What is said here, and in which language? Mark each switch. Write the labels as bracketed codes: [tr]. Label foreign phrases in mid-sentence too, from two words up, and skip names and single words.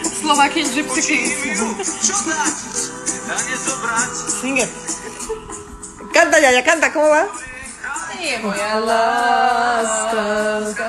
[en] Slovakian Gypsy Kings. Sing it. [es] Canta, Yaya, canta, ¿cómo va? Sí, [sk] moja láska.